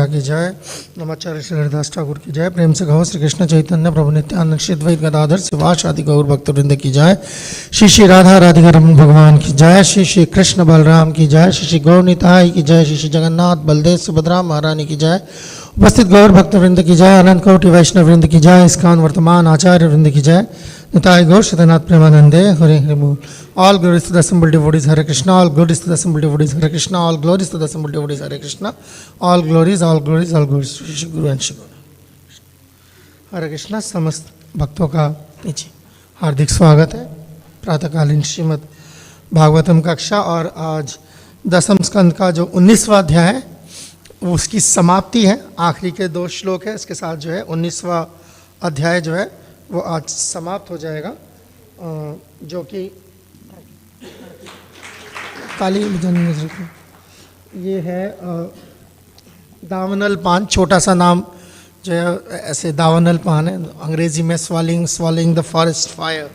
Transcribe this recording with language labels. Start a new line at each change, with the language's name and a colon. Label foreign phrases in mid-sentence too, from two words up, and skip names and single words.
Hindi: की जय, नमाचार्य श्री हरिदास ठाकुर की जय, प्रेम से कहो श्री कृष्ण चैतन्य प्रभु नित्यानंद श्री द्वैत गदाधर शिवास आदि गौर भक्तवृंद की जय, श्री श्री राधा राधिका रमण भगवान की जय, श्री श्री कृष्ण बलराम की जय, श्री श्री गौर निताई की जय, श्री श्री जगन्नाथ बलदेव सुभद्रा महारानी की जय, उपस्थित गौर भक्तवृंद की जय, अनंत कोटि वैष्णव वृंद की जय, इस्कॉन वर्तमान आचार्य वृंद की जय, निताय गौर सत्यनाथ प्रेमानंदे हरे हरे बोल।
English: All glories to the assembled devotees Hare Krishna, all glories to the assembled devotees Hare Krishna, all glories to the assembled devotees Hare Krishna, all glories Shri Guru and Shri Guru हरे कृष्णा।
Hindi: समस्त भक्तों का नीचे हार्दिक स्वागत है प्रातःकालीन श्रीमद् भागवतम कक्षा। और आज दसम स्कंद का जो 19वां अध्याय है उसकी समाप्ति है, आखिरी के 2 श्लोक है, इसके साथ जो है 19वां अध्याय जो है वो आज समाप्त हो जाएगा, जो कि काली ये है दावनल पान, छोटा सा नाम जो है ऐसे दावनल पान है, अंग्रेजी में
English: swallowing the forest fire.